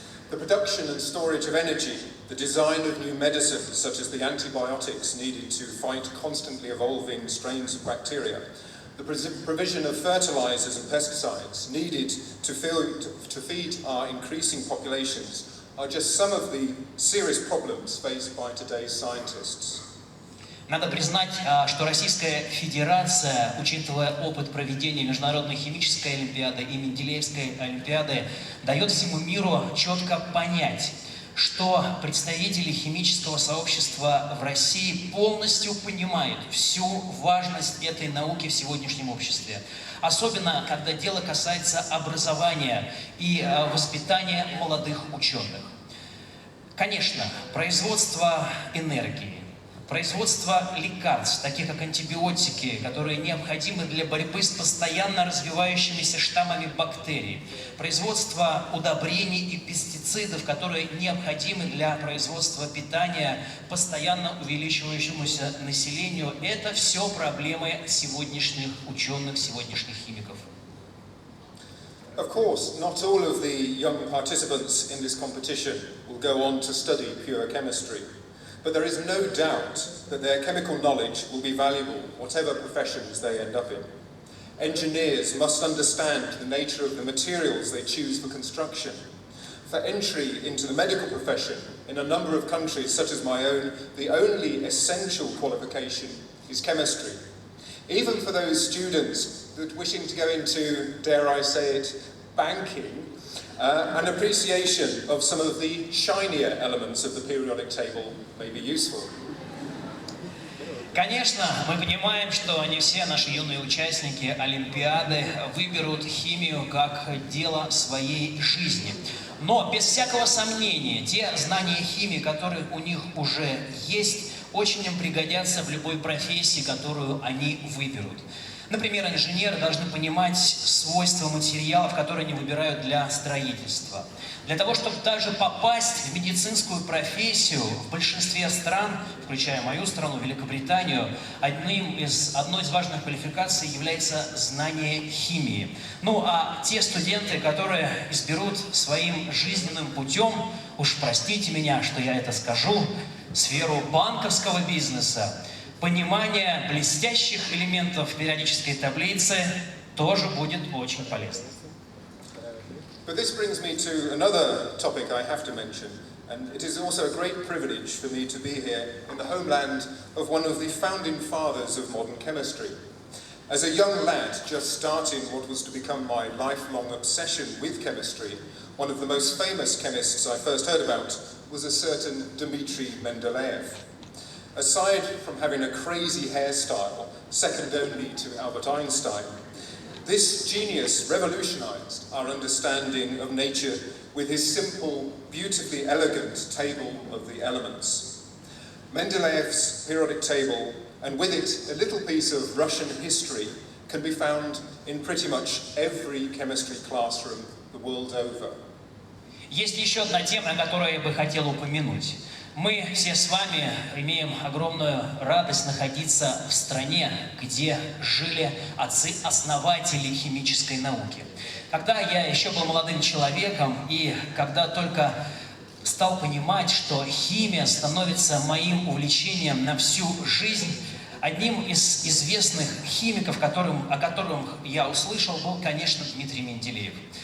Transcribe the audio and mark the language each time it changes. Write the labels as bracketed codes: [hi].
[en] The production and storage of energy, the design of new medicines such as the antibiotics needed to fight constantly evolving strains of bacteria, the provision of fertilizers and pesticides needed to feed our increasing populations are just some of the serious problems faced by today's scientists. [ru] Надо признать, что Российская Федерация, учитывая опыт проведения Международной химической олимпиады и Менделеевской олимпиады, дает всему миру четко понять, что представители химического сообщества в России полностью понимают всю важность этой науки в сегодняшнем обществе. Особенно, когда дело касается образования и воспитания молодых ученых. Конечно, производство энергии, производство лекарств, таких как антибиотики, которые необходимы для борьбы с постоянно развивающимися штаммами бактерий, производство удобрений и пестицидов, которые необходимы для производства питания постоянно увеличивающемуся населению, это все проблемы сегодняшних ученых, сегодняшних химиков. [en] Of course, not all of the young participants in this competition will go on to study pure chemistry. But there is no doubt that their chemical knowledge will be valuable, whatever professions they end up in. Engineers must understand the nature of the materials they choose for construction. For entry into the medical profession, in a number of countries, such as my own, the only essential qualification is chemistry. Even for those students that wishing to go into, dare I say it, banking, an appreciation of some of the shinier elements of the periodic table may be useful. [ru] Конечно, мы понимаем, что не все наши юные участники Олимпиады выберут химию как дело своей жизни. Но без всякого сомнения, те знания химии, которые у них уже есть, очень им пригодятся в любой профессии, которую они выберут. Например, инженеры должны понимать свойства материалов, которые они выбирают для строительства. Для того, чтобы даже попасть в медицинскую профессию, в большинстве стран, включая мою страну, Великобританию, одной из важных квалификаций является знание химии. Ну а те студенты, которые изберут своим жизненным путем, уж простите меня, что я это скажу, сферу банковского бизнеса, понимание блестящих элементов периодической таблицы тоже будет очень полезно. [en] But this brings me to another topic I have to mention, and it is also a great privilege for me to be here in the homeland of one of the founding fathers of modern chemistry. As a young lad just starting what was to become my lifelong obsession with chemistry, one of the most famous chemists I first heard about was a certain Dmitri Mendeleev. Aside from having a crazy hairstyle, second only to Albert Einstein, this genius revolutionized our understanding of nature with his simple, beautifully elegant table of the elements. Mendeleev's periodic table, and with it a little piece of Russian history, can be found in pretty much every chemistry classroom the world over. [ru] Есть еще одна тема, о которой я бы хотел упомянуть. Мы все с вами имеем огромную радость находиться в стране, где жили отцы-основатели химической науки. Когда я еще был молодым человеком и когда только стал понимать, что химия становится моим увлечением на всю жизнь, одним из известных химиков, о котором я услышал, был, конечно, Дмитрий Менделеев.